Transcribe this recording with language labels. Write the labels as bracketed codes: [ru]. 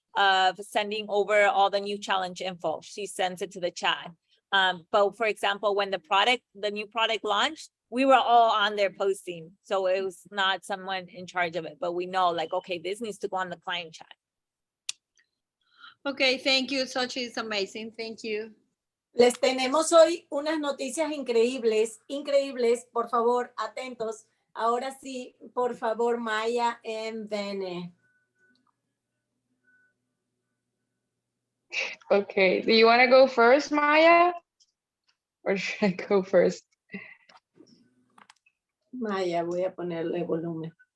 [en] of sending over all the new challenge info. She sends it to the chat. But for example, when the new product launched, we were all on there posting. So it was not someone in charge of it, but we know like, okay, this needs to go on the client chat. Okay, thank you, Xóchitl. It's amazing. Thank you. [es] Les tenemos hoy unas noticias increíbles, increíbles. Por favor, atentos. Ahora sí, por favor, Maya and Bene. [en] Okay, do you want to go first, Maya? Or should I go first? [es] Maya, voy a ponerle volumen.